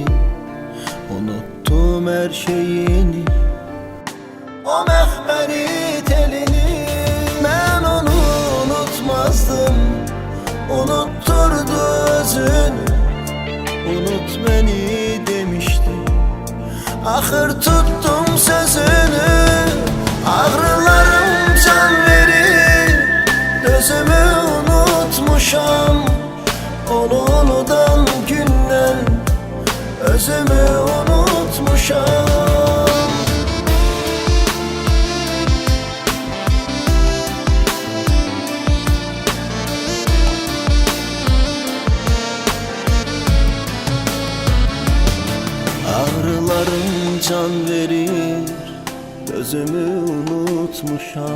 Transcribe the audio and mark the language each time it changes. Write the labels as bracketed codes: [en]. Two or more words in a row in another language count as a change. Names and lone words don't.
[tr] Unuttum her şeyini, o mehmeri telini. Ben onu unutmazdım, unutturdu özünü. Unut beni demişti, ahır tuttum sözünü. [az] Ağrılarım can verir, gözümü unutmuşam. Onu unutan günden özümü unutmuşam. Ağrılarım can verir, gözümü unutmuşam.